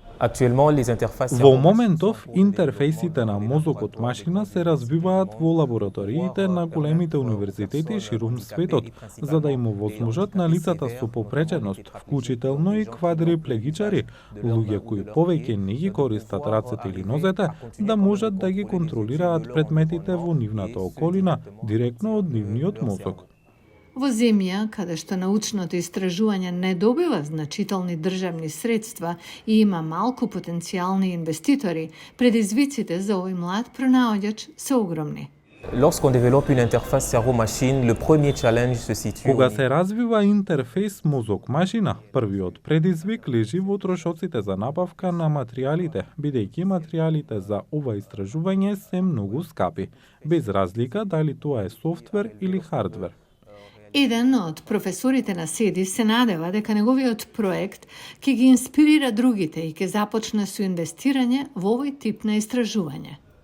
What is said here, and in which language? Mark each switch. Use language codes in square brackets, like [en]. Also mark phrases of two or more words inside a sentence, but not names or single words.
[mk] Во моментов, интерфејсите на мозокот машина се развиваат во лабораториите на големите универзитети ширум светот, за да им овозможат на лицата со попреченост, вклучително и квадриплегичари, луѓе кои повеќе не ги користат рацете или нозете, да можат да ги контролираат предметите во нивната околина, директно од нивниот мозок. Во земја, каде што научното истражување не добива значителни државни средства и има малку потенцијални инвеститори, предизвиците за овој млад пронаоѓач се огромни. [fr] Lorsqu'on développe une interface cerveau-machine, le premier challenge se situe. [mk] Кога се развива интерфејс мозок-машина, првиот предизвик лежи во трошоците за набавка на материјалите, бидејќи материјалите за ова истражување се многу скапи, без разлика дали тоа е софтвер или хардвер. Еден од професорите на СЕДИ се надева дека неговиот проект ќе ги инспирира другите и ќе започне со инвестирање во овој тип на истражување.